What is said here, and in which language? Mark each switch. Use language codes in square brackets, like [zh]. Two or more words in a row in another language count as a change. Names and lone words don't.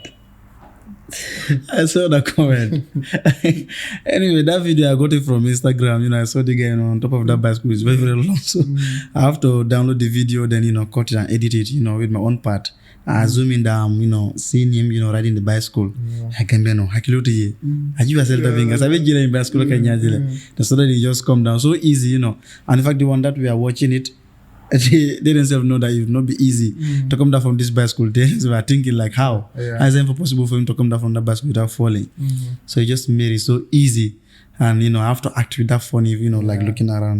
[en] I saw that comment. Anyway, that video I got it from Instagram. I saw the guy on top of that bicycle. It's very, very long. So I have to download the video, then cut it and edit it, with my own part. I zoom in down, seeing him, riding the bicycle. I can be hakiluti ye. I you yourself having as I be in bicycle so that he just come down so easy, And in fact, the one that we are watching it, they themselves know that it will not be easy to come down from this bicycle. They were thinking like, how? How is it possible for him to come down from that bicycle without falling? So he just made it so easy, and I have to act with that funny, like looking around.